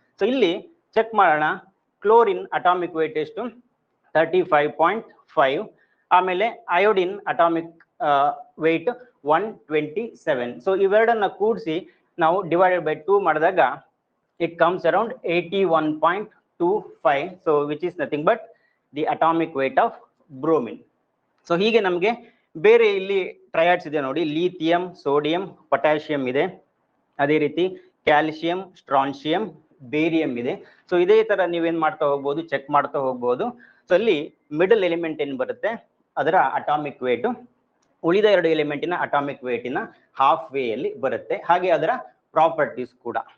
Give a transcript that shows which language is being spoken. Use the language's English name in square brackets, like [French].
[Kannada] So ಇಲ್ಲಿ check ಮಾಡೋಣ. Chlorine atomic wait ಎಷ್ಟು? 35.5. ಆಮೇಲೆ ಅಯೋಡಿನ್ ಅಟಾಮಿಕ್ ವೇಟ್ 127. ಸೊ ಇವೆರಡನ್ನ ಕೂಡಿಸಿ ನಾವು ಡಿವೈಡೆಡ್ ಬೈ 2 ಮಾಡಿದಾಗ [English] it comes around 81.25. so which is nothing but the atomic weight of bromine. [Kannada] So ಹೀಗೆ ನಮಗೆ ಬೇರೆ ಇಲ್ಲಿ ಟ್ರಯಾಡ್ಸ್ ಇದೆ ನೋಡಿ, ಲಿಥಿಯಂ, ಸೋಡಿಯಂ, ಪೊಟ್ಯಾಷಿಯಂ ಇದೆ, ಅದೇ ರೀತಿ ಕ್ಯಾಲ್ಸಿಯಂ, ಸ್ಟ್ರಾನ್ಸಿಯಂ, ಬೇರಿಯಂ ಇದೆ. ಸೊ ಇದೇ ತರ ನೀವೇನ್ ಮಾಡ್ತಾ ಹೋಗ್ಬೋದು, ಚೆಕ್ ಮಾಡ್ತಾ ಹೋಗ್ಬೋದು. ಸೊ ಅಲ್ಲಿ ಮಿಡಲ್ ಎಲಿಮೆಂಟ್ ಏನ್ ಬರುತ್ತೆ ಅದರ ಅಟಾಮಿಕ್ ವೇಟ್ ಉಳಿದ 2 ಎಲಿಮೆಂಟಿನ ಅಟಾಮಿಕ್ ವೇಟಿನ ಹಾಫ್ ವೇಯಲ್ಲಿ ಬರುತ್ತೆ, ಹಾಗೆ ಅದರ ಪ್ರಾಪರ್ಟೀಸ್ ಕೂಡ.